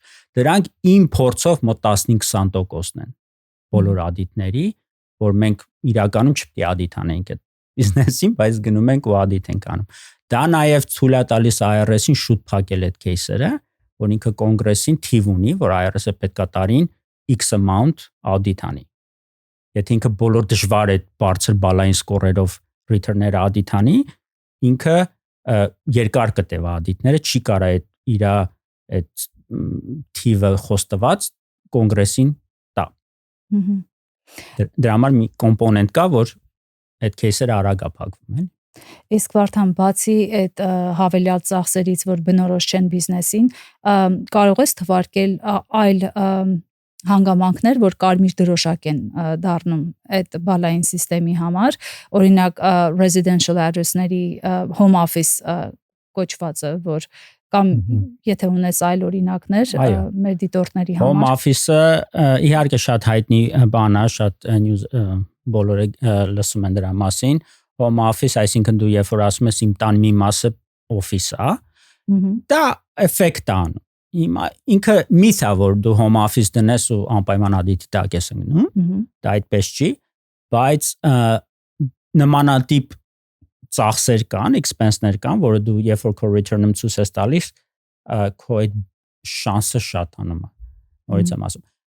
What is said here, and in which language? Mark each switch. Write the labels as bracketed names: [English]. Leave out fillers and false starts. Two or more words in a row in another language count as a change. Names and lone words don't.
[Armenian] Դրանք իմ փորձով մոտ 15-20%-ն են բոլոր audit-ների, որ մենք իրականում չպետք է audit անենք այդ բիզնեսին, բայց գնում ենք ու audit ենք անում։ Դա նաև ցույց է տալիս IRS-ին շուտ փակել այդ кейսերը, որ ինքը կոնգրեսին թիվ ունի, որ IRS-ը պետքա տարին [English] X amount [Armenian] audit անի։ Եթե ինքը բոլոր դժվար այդ բարձր բալային սկորերով return-ները audit անի, ինքը երկար կտեվա audit-ները չի կարա իր այդ թիվը խոստված կոնգրեսին տա։ Դրա համար մի կոմպոնենտ կա, որ այդ кейսերը արագ ապահովում են։ Իսկ Վարդան, բացի այդ հավելյալ ծախսերից, որ բնորոշ չեն բիզնեսին, կարող ես թվարկել այլ հանգամանքներ, որ կարմիր դրոշակ են դառնում այդ բալային համակարգի համար, օրինակ [English] residential address- [Armenian] ների [English] home office [Armenian] կոչվածը, որ կամ եթե ունես այլ օրինակներ մեր դիտորդների համար։ [English] Home office- [Armenian] ը իհարկե շատ հայտնի բան է, շատ news բոլորը լսում են դրա մասին։ [English] Home office, [Armenian] այսինքն դու երբ որ ասում ես իմ տան մի մասը office է, դա էֆեկտ է անում։ Ինքը միթ է, որ դու [English] home office [Armenian] դնես ու անպայման audit-ի տակ ես ընկնում, դա այդպես չի, բայց նմանատիպ ծախսեր կան, expense-ներ կան, որը դու երբ որ քո return-ում ցույց ես տալիս, քո այդ շանսը շատանում է։ Որից եմ ասում,